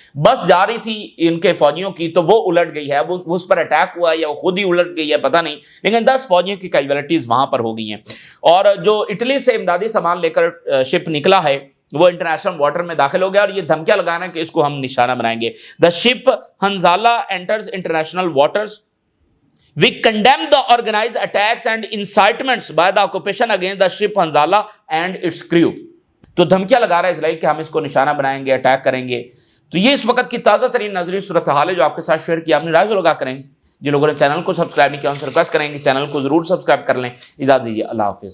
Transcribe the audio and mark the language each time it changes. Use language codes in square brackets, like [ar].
[ur] بس جا رہی تھی ان کے فوجیوں کی تو وہ الٹ گئی ہے. وہ اس پر اٹیک ہوا یا وہ خود ہی الٹ گئی ہے پتہ نہیں, لیکن 10 فوجیوں کی کیجویلٹیز وہاں پر ہو گئی ہیں. اور جو اٹلی سے امدادی سامان لے کر شپ نکلا ہے وہ انٹرنیشنل واٹر میں داخل ہو گیا, اور یہ دھمکیاں لگانا کہ اس کو ہم نشانہ بنائیں گے. [en] The ship Hanzala enters international waters. We condemn the organized attacks and incitements by the occupation against the ship Hanzala and its crew. [ur] تو دھمکیاں لگا رہا ہے اسرائیل کہ ہم اس کو نشانہ بنائیں گے, اٹیک کریں گے. تو یہ اس وقت کی تازہ ترین نظری صورتحال ہے جو آپ کے ساتھ شیئر کی. آپ نے رائے لگا کریں. جن لوگوں نے چینل کو سبسکرائب نہیں کیا ان سے ریکویسٹ کریں کہ چینل کو ضرور سبسکرائب کر لیں. اجازت دیجیے, اللہ حافظ.